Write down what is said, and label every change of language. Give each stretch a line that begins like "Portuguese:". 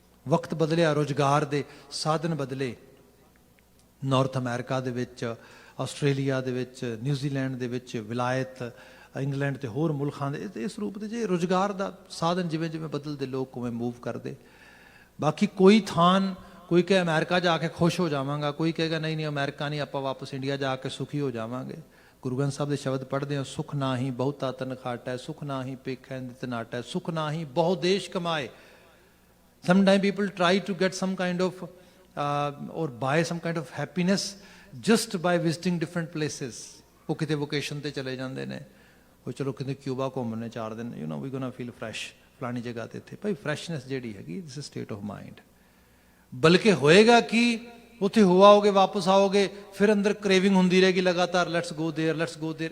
Punjabi: ਵਕਤ ਬਦਲਿਆ, ਰੁਜ਼ਗਾਰ ਦੇ ਸਾਧਨ ਬਦਲੇ। ਨਾਰਥ ਅਮਰੀਕਾ ਦੇ ਵਿੱਚ, ਆਸਟ੍ਰੇਲੀਆ ਦੇ ਵਿੱਚ, ਨਿਊਜ਼ੀਲੈਂਡ ਦੇ ਵਿੱਚ, ਵਿਲਾਇਤ ਇੰਗਲੈਂਡ ਤੇ ਹੋਰ ਮੁਲਕਾਂ ਦੇ ਇਸ ਰੂਪ ਦੇ ਜੇ ਰੁਜ਼ਗਾਰ ਦਾ ਸਾਧਨ ਜਿਵੇਂ ਜਿਵੇਂ ਬਦਲਦੇ, ਲੋਕ ਉਵੇਂ ਮੂਵ ਕਰਦੇ। ਬਾਕੀ ਕੋਈ ਥਾਨ, ਕੋਈ ਕਹੇ ਅਮਰੀਕਾ ਜਾ ਕੇ ਖੁਸ਼ ਹੋ ਜਾਵਾਂਗਾ, ਕੋਈ ਕਹੇਗਾ ਨਹੀਂ ਨਹੀਂ ਅਮਰੀਕਾ ਨਹੀਂ, ਆਪਾਂ ਵਾਪਸ ਇੰਡੀਆ ਜਾ ਕੇ ਸੁਖੀ ਹੋ ਜਾਵਾਂਗੇ। ਗੁਰੂ ਗ੍ਰੰਥ ਸਾਹਿਬ ਦੇ ਸ਼ਬਦ ਪੜ੍ਹਦੇ ਹਾਂ, ਸੁਖ ਨਾਹੀ ਬਹੁਤਾ ਤਨ ਖਾਟੈ, ਸੁਖ ਨਾਹੀ ਪੇਖੈ ਨਿਤ ਨਾਟੈ, ਸੁਖ ਨਾਹੀ ਬਹੁ ਦੇਸ਼ ਕਮਾਏ।
English: Sometimes people try to get some kind of or buy some kind of happiness just by visiting different places.
Punjabi: ਉਹ ਕਿਤੇ ਵੋਕੇਸ਼ਨ ਤੇ ਚਲੇ ਜਾਂਦੇ ਨੇ, ਉਹ ਚਲੋ ਕਿਤੇ ਕਿਊਬਾ ਘੁੰਮਣੇ 4 ਦਿਨ,
English: you know we gonna feel fresh
Punjabi: ਫਲਾਣੀ ਜਗ੍ਹਾ ਤੇ। ਇੱਥੇ ਭਾਈ ਫਰੈਸ਼ਨੈਸ ਜਿਹੜੀ ਹੈਗੀ,
English: This is state of mind.
Punjabi: ਬਲਕਿ ਹੋਏਗਾ ਕਿ ਉੱਥੇ ਹੋ ਆਓਗੇ, ਵਾਪਸ ਆਓਗੇ, ਫਿਰ ਅੰਦਰ ਕ੍ਰੇਵਿੰਗ ਹੁੰਦੀ ਰਹੇਗੀ ਲਗਾਤਾਰ,
English: Let's go there, let's go there.